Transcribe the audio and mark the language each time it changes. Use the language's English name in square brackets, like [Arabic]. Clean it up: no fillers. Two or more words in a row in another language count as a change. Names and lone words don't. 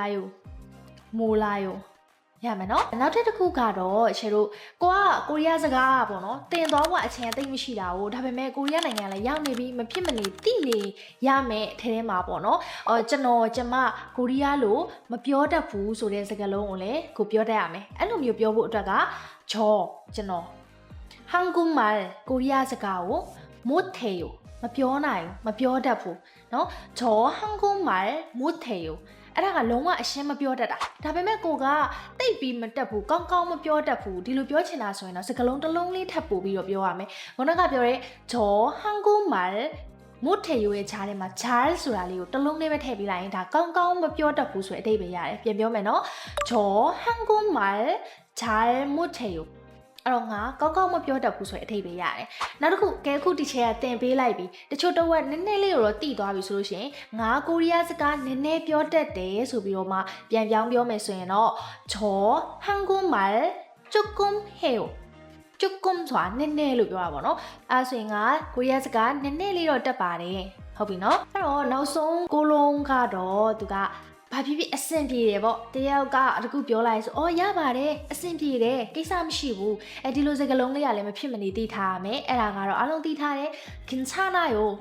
[Burmese] ယိုရမယ်နော်နောက်ထပ်တစ်ခုကတော့ချေတို့ကိုရီးယားစကားပေါ့နော်တင်သွားဖို့အချိန်အသိမရှိတာကိုဒါပေမဲ့ကိုရီးယားနိုင်ငံလည်းရောက်နေပြီးမဖြစ်မနေသိနေရမယ်အထဲထဲမှာပေါ့နော်ကျမကိုရီးယားလိုမပြောတတ်ဘူးဆိုတဲ့စကားလုံးကိုလည်းကိုပြောတတ်ရမယ်အဲ့လိုမျိုးပြောဖို့အတွက်ကကျွန်တော်한국말 ကိုရီးယားစကားကို못해요မပြောနိုင်ဘူးမပြောတတ်ဘူးเนาะ [Korean] 저 한국말 못해요 [Burmese] အဲ့ဒါကလုံးဝအရှင်းမပြောတတ်တာဒါပေမဲ့ကိုကတိတ်ပြီးမတက်ဘူးကောင်းမပြောတတ်ဘူးဒီလိုပြောချင်တာဆိုရင်တော့စကားလုံးတစ်လုံးလေးထပ်ပို့ပြီးတော့ပြော ရမယ်ခုနကပြောတဲ့ [Korean] 저 한국말 못해요 [Burmese] ရဲ့ခြားထဲမှာ잘ဆိုတာလေးကိုတစ်လုံးလေးပဲထည့်ပြီးလိုက်ရင်ဒါကောင်းမပြောတတ်ဘူးဆိုတဲ့အဓိပ္ပာယ်ရတယ်ပြန်ပြောမယ်နော် [Korean] 저 한국말 잘 못해요 [Burmese] အဲ့တော့ငါကောင်းမပြောတ တ်ဘူးဆိုတဲ့အဓိပ္ပာယ်ရတယ်နောက်တစ်ခုအခုဒီချက်ကတင်ပေးလိုက်ပြီတချို့တော့နည်းနည်းလေးတော့တိသွားပြီဆိုလို့ရှိရင်ငါကိုရီးယားစကား နည်းနည်းပြောတတ်တယ်ဆိုပြီးတော့မှပြန်ပြောင်းပြောမယ်ဆိုရင်တော့ [Korean] 저 한국말 조금 해요 조금 [Burmese] ဆိုတာနည်းနည်းလို့ပြောတာပေါ့နော်အဲဆိုရင်ငါကိုရီးယားစကားနည်းနည်းလေးတော့တတ်ပါတယ်ဟုတ်ပြီနော်အဲ့တော့နောက်ဆုံးကိုလုံးကတော့သူကဘာဖြစ်ဖြစ်အဆင်ပြေတယ်ပေါ့တယောက်ကတခုပြောလိုက်ဆိုရပါတယ်အဆင်ပြေတယ်ကိစ္စမရှိဘူးဒီလိုစကားလုံးလေးကလည်းမဖြစ်မနေသိထားရမယ်အဲ့ဒါကတော့အားလုံးသိထားတယ်괜찮아요